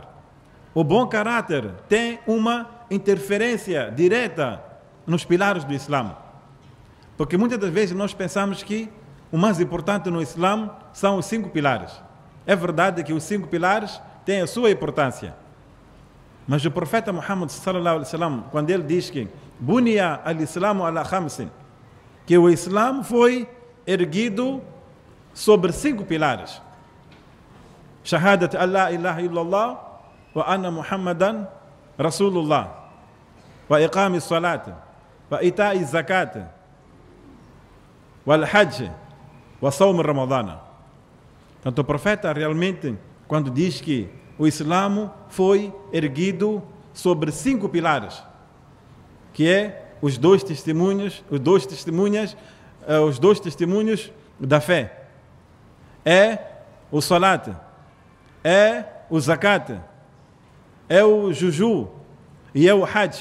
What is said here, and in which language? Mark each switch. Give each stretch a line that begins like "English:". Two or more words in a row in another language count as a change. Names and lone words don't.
Portuguese: O bom caráter tem uma interferência direta nos pilares do Islã. Porque muitas das vezes nós pensamos que o mais importante no Islã são os 5 pilares. É verdade que os 5 pilares têm a sua importância. Mas o profeta Muhammad
Arabic: صلى الله عليه وسلم,
Portuguese: quando ele diz que
Arabic: بني الإسلام على خمس,
Portuguese: que o Islã foi erguido sobre 5 pilares.
Arabic: شهادة أن لا إله إلا الله وأن محمدا رسول الله وإقام الصلاة وإيتاء الزكاة والحج وصوم رمضان.
Portuguese: Então o profeta realmente, quando diz que o Islã foi erguido sobre 5 pilares, que é os dois testemunhos da fé, é o salat, é o zakat, é o juju e é o hajj.